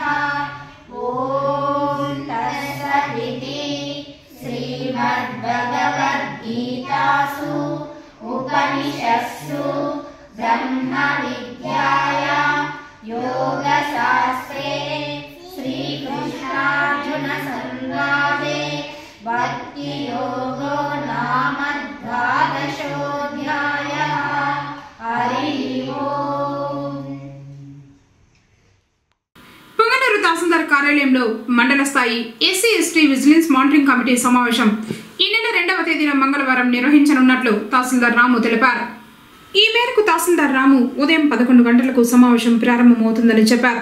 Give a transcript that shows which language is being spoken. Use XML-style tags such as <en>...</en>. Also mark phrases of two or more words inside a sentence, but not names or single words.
<sa>ॐ तत्सदिति श्रीमद्भगवद्गीतासु उपनिषत्सु ब्रह्मविद्यायां योगशास्त्रे श्रीकृष्णार्जुन संवादे भक्तियोगो नाम द्वादशोऽध्यायः। हरिः ओम्।</sa> <te>పొంగనూరు తహసీల్దార్ కార్యాలయంలో మండల స్థాయి ఎస్సీ ఎస్టీ విజిలెన్స్ మానిటరింగ్ కమిటీ సమావేశం ఈ నెల 2వ తేదీన మంగళవారం నిర్వహించనున్నట్లు తహసీల్దార్ రాము తెలిపారు. ఈ మేరకు తహసీల్దార్ రాము ఉదయం 11 గంటలకు సమావేశం ప్రారంభమవుతుందని చెప్పారు.</te>